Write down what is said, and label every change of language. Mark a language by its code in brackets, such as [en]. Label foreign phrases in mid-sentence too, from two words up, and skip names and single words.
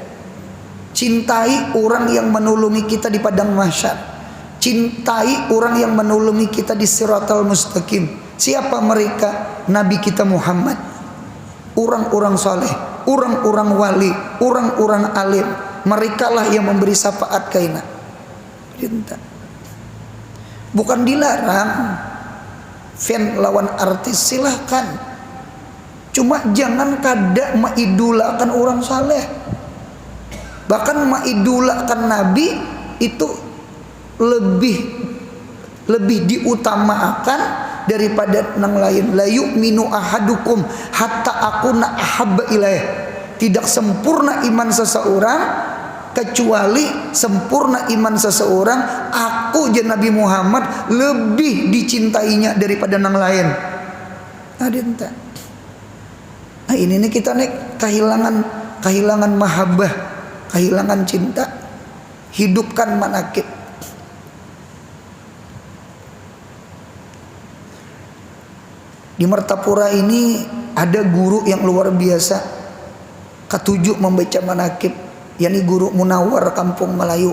[id] Cintai orang yang menolongi kita di padang mahsyar. Cintai orang yang menolongi kita di siratal mustaqim. Siapa mereka? Nabi kita Muhammad, orang-orang saleh, orang-orang wali, orang-orang alim. Mereka lah yang memberi syafaat kaina. [bjn] Bukan dilarang fan lawan artis, silahkan. Cuma jangan kada mengidolakan orang saleh. [id] Bahkan mengidolakan Nabi itu lebih diutamakan daripada nang lain. [ar] لا يؤمن أحدكم حتى أكون أحب إليه. [id] Tidak sempurna iman seseorang kecuali sempurna iman seseorang aku je Nabi Muhammad lebih dicintainya daripada nang lain. Nah ini nih kita nih kehilangan mahabbah, kehilangan cinta. Hidupkan manakib. Di Martapura ini ada guru yang luar biasa, ketujuh membaca manakib, yakni Guru Munawar Kampung Melayu.